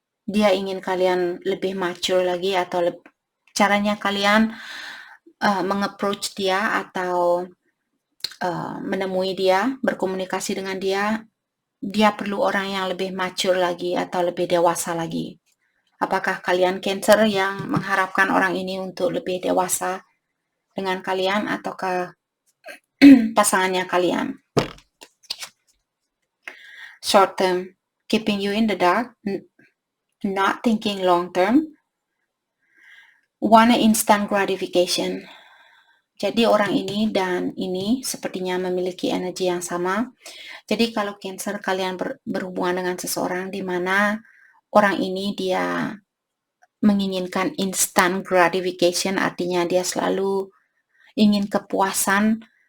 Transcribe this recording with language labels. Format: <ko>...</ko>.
<id>Dia ingin kalian lebih mature lagi, atau caranya kalian meng-approach dia atau menemui dia, berkomunikasi dengan dia perlu orang yang lebih mature lagi atau lebih dewasa lagi. Apakah kalian Cancer yang mengharapkan orang ini untuk lebih dewasa dengan kalian, ataukah pasangannya kalian?</id> <en>Short term, keeping you in the dark, not thinking long term, want instant gratification.</en> <id>Jadi orang ini dan ini sepertinya memiliki energi yang sama. Jadi kalau Cancer kalian berhubungan dengan seseorang di mana orang ini dia menginginkan instant gratification, artinya dia selalu ingin kepuasan</id>